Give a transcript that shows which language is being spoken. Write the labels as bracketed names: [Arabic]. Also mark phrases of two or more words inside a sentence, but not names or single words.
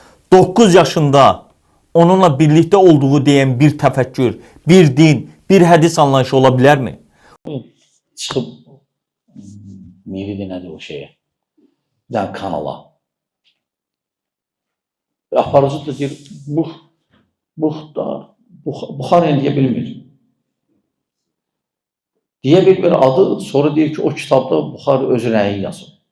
[Turkish] 9 yaşında onunla birlikte olduğu diyen bir tefekkür, bir din, bir hadis anlayışı olabilir mi? [Azerbaijani] Çıxıb miri nədir o şeye? Bir dənə kanala. Aparıcı da deyir, buxar eləyə bilmir. Deyə bilmir adı, sonra deyir ki, o kitabda buxar öz rəyi yazır.